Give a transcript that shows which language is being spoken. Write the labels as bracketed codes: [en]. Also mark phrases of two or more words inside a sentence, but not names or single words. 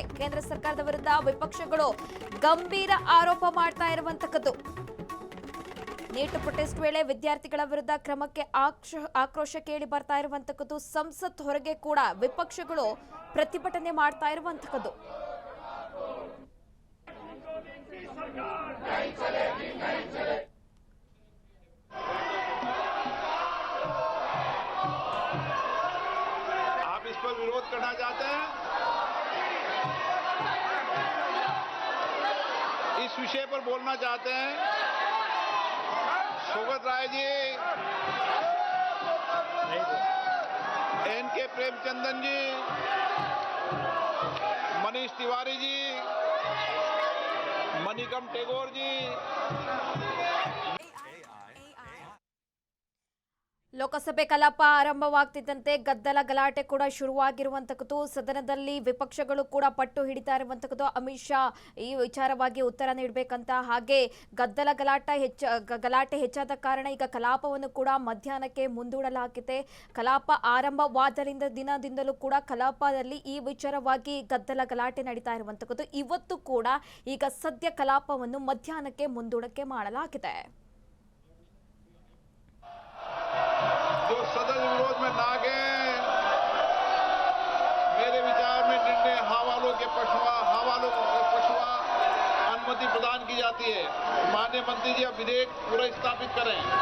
[kn] ಕೇಂದ್ರ ಸರ್ಕಾರದ ವಿರುದ್ಧ ವಿಪಕ್ಷಗಳು ಗಂಭೀರ ಆರೋಪ ಮಾಡ್ತಾ ಇರುವಂತದ್ದು. ನೀಟ್ ಪ್ರೊಟೆಸ್ಟ್ ವೇಳೆ ವಿದ್ಯಾರ್ಥಿಗಳ ವಿರುದ್ಧ ಕ್ರಮಕ್ಕೆ ಆಕ್ರೋಶ ಕೇಳಿ ಬರ್ತಾ ಇರುವಂತದ್ದು. ಸಂಸತ್ ಹೊರಗೆ ಕೂಡ ವಿಪಕ್ಷಗಳು ಪ್ರತಿಭಟನೆ ಮಾಡ್ತಾ ಇರುವಂತದ್ದು. [hi] आप इस पर विरोध करना चाहते हैं? इस विषय पर बोलना चाहते हैं? सोगत राय जी, एन के प्रेमचंदन जी, मनीष तिवारी जी, मणिकम टेगोर जी। [kn] ಲೋಕಸಭೆ ಕಲಾಪ ಆರಂಭವಾಗ್ತಿದ್ದಂತೆ ಗದ್ದಲ ಗಲಾಟೆ ಕೂಡ ಶುರುವಾಗಿರುವಂತದ್ದು. ಸದನದಲ್ಲಿ ವಿಪಕ್ಷಗಳು ಕೂಡ ಪಟ್ಟು ಹಿಡಿತಾ ಇರುವಂತದ್ದು. ಅಮಿತ್ ಶಾ ಈ ವಿಚಾರವಾಗಿ ಉತ್ತರ ನೀಡಬೇಕಂತ, ಹಾಗೆ ಗಲಾಟೆ ಹೆಚ್ಚಾದ ಕಾರಣ ಈಗ ಕಲಾಪವನ್ನು ಕೂಡ ಮಧ್ಯಾಹ್ನಕ್ಕೆ ಮುಂದೂಡಲಾಗಿದೆ. ಕಲಾಪ ಆರಂಭವಾದರಿಂದ ದಿನದಿಂದಲೂ ಕೂಡ ಕಲಾಪದಲ್ಲಿ ಈ ವಿಚಾರವಾಗಿ ಗದ್ದಲ ಗಲಾಟೆ ನಡೀತಾ ಇರುವಂತದ್ದು. ಇವತ್ತು ಕೂಡ ಈಗ ಸದ್ಯ ಕಲಾಪವನ್ನು ಮಧ್ಯಾಹ್ನಕ್ಕೆ ಮುಂದೂಡಕ್ಕೆ ಮಾಡಲಾಗಿದೆ. [hi] जो सदन विरोध में ना गए, मेरे विचार में निर्णय हवालों के पक्षवा अनुमति प्रदान की जाती है। माननीय मंत्री जी अब विधेयक पूरा स्थापित करें।